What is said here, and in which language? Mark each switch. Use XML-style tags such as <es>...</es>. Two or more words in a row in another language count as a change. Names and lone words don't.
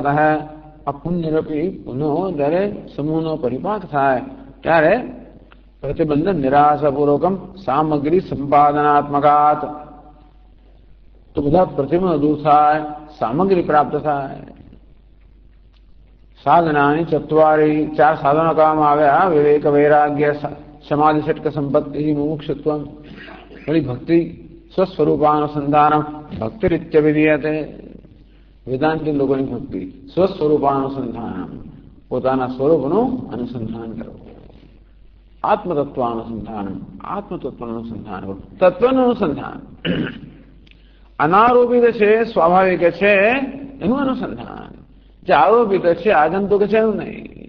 <gu>આ પુણ્યરૂપી પુનો જયારે સમૂહનો પરિપાક થાય ત્યારે પ્રતિબંધ</gu> <sa>નિરાશાપૂર્વકમ સામગ્રી સંપાદનાત્મકાત,</sa> <gu>તો બધા પ્રતિબંધ દૂર થાય, સામગ્રી પ્રાપ્ત થાય.</gu> <sa>साधनानि चत्वारि,</sa> <gu>4 સાધના કહેવામાં આવ્યા.</gu> <sa>विवेक वैराग्य समाधि षट्क संपत्ति मुमुक्षुत्व. वही भक्ति स्वस्वरूपानुसंधानम भक्तिरित्य विधीयते.</sa> <hi>वेदांती लोगों की भक्ति स्वस्वरूपानुसंधानम,</hi> <gu>પોતાના સ્વરૂપનું અનુસંધાન કરવું. આત્મતત્વાનુસંધાન, આત્મતત્વનું અનુસંધાન, તત્વનું અનુસંધાન. અનારોપિત છે, સ્વાભાવિક છે એનું અનુસંધાન. જે આરોપિત છે, આગંતુક છે એવું નહીં.</gu>